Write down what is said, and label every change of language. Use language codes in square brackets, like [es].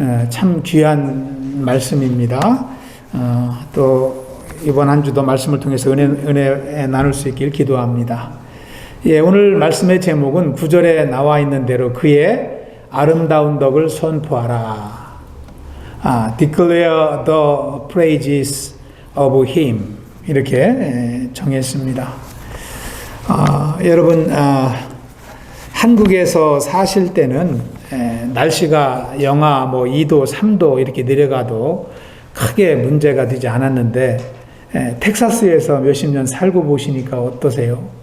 [ko] 참 귀한 말씀입니다. 또 이번 한 주도 말씀을 통해서 은혜 나눌 수 있길 기도합니다. 오늘 말씀의 제목은 9절에 나와 있는 대로 그의 아름다운 덕을 선포하라. [en] Declare the praises of him. [ko] 이렇게 정했습니다. 여러분, 한국에서 사실 때는 날씨가 영하 2도, 3도 이렇게 내려가도 크게 문제가 되지 않았는데 텍사스에서 몇십 년 살고 보시니까 어떠세요?